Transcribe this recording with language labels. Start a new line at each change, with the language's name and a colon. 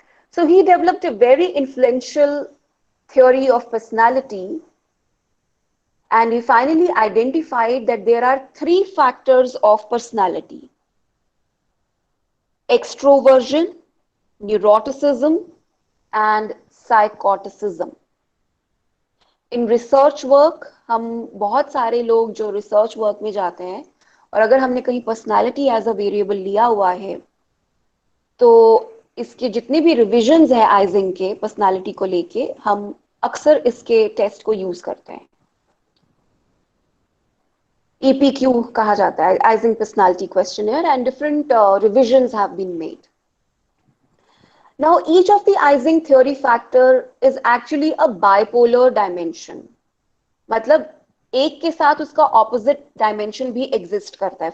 English: So he developed a very influential theory of personality, and he finally identified that there are 3 factors of personality: extroversion, neuroticism, and psychoticism. In research work,
Hindi: हम बहुत सारे लोग जो research work में जाते हैं और अगर हमने कहीं personality as a variable लिया हुआ है तो इसके जितने भी revisions हैं Eysenck के personality को लेके हम अक्सर इसके टेस्ट को यूज करते हैं.
English: EPQ कहा जाता है, Eysenck Personality Questionnaire, and different revisions have been made. Now, each of the Eysenck theory factor is actually a bipolar dimension.
Hindi: मतलब एक के साथ उसका opposite dimension भी exist करता है.